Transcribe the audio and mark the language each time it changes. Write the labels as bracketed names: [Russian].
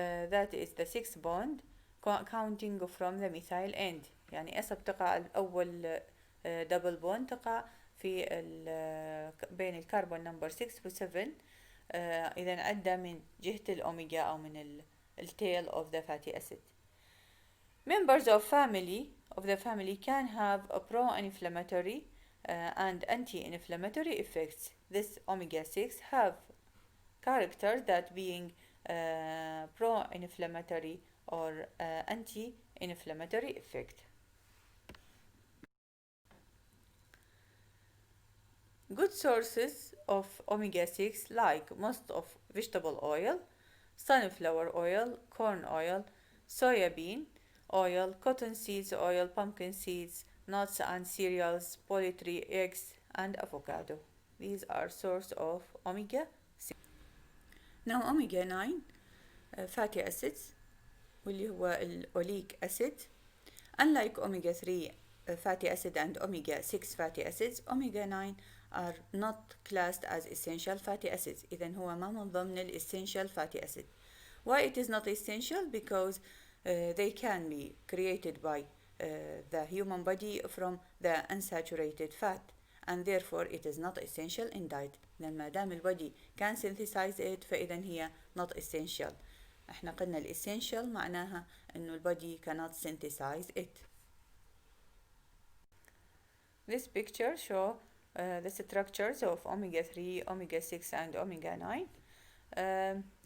[English] That is the 6th bond counting from the methyl end. [Arabic] يعني أسب تقع أول double bond تقع في بين الكربون نمبر 6 و 7. إذا عدى من جهة الأوميجا أو من التيل [English] of the fatty acid. Members of the family can have a pro-inflammatory and anti-inflammatory effects. This omega 6 have characters that being pro-inflammatory or anti-inflammatory effect. Good sources of omega 6 like most of vegetable oil, sunflower oil, corn oil, soya bean oil, cotton seeds oil, pumpkin seeds, nuts and cereals, poultry, eggs and avocado. These are source of omega 6. Now, omega 9 fatty acids [Arabic] واللي هو الأوليك [English] acid. Unlike omega 3 fatty acid and omega 6 fatty acids, omega 9 are not classed as essential fatty acids. [Arabic] إذن هو ما من ضمن essential fatty acid. [English] Why it is not essential? Because they can be created by the human body from the unsaturated fat, and therefore it is not essential in diet. [Arabic] لأن ما دام البودي [English] can synthesize it [Arabic] فإذا هي [English] not essential. [Arabic] احنا قلنا الessential معناها انه البودي [English] cannot synthesize it. This picture show the structures of omega 3, omega 6 and omega 9.